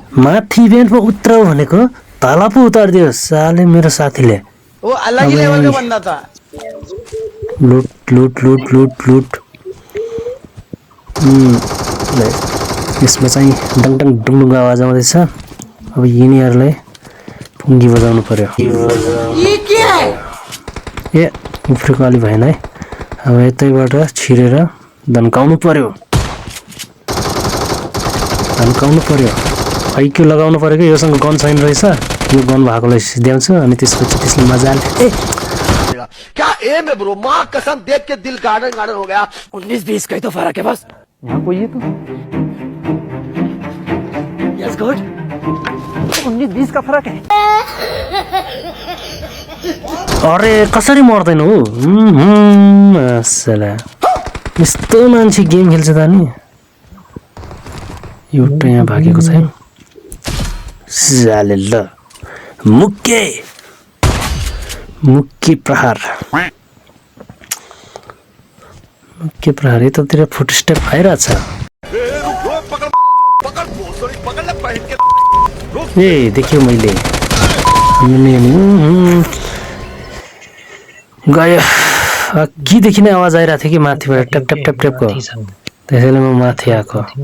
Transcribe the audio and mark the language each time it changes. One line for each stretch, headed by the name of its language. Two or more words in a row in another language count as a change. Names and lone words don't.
Nepali: माथि इभेन्टमा उत्रौ भनेको तल पो उतारिदियो साले मेरो साथीले
Hindi: वो अलग ही लेवल का बंदा था।
Nepali: लुट लुट लुट लुट लुट यसमा चाहिँ डङ डङ डुङडुङ आवाज आउँदैछ अब यिनीहरूलाई पुङ्गी बजाउनु पर्यो
Hindi: ये क्या है?
Nepali: ए उफ्रेको अलि भएन है अब यतैबाट छिरेर धन्काउनु पर्यो आइक्यू लगाउनु पर्यो कि योसँग गन छैन रहेछ यो गन भएकोलाई सिध्याउँछु अनि त्यसपछि त्यसले मजाले ए
Hindi: क्या एम है ब्रो माँ कसम देख के दिल गार्डन गार्डन हो गया 19-20 का ही तो फर्क है बस यहाँ कोई है तो
English: yes good
Hindi: 19-20 का फर्क है
Nepali: अरे कसरी मर्दैन हो साला यस्तो मान्छे गेम खेल्छ त नि एउटा यहाँ भागेको छैन साले ल मुक्के प्रहार यतातिर फुटस्टेप आइरहेछ ए देख्यो मैले गयो अघिदेखि नै आवाज आइरहेको थियो कि माथिबाट ट्याप ट्याप ट्याप ट्यापको त्यसैले म माथि आएको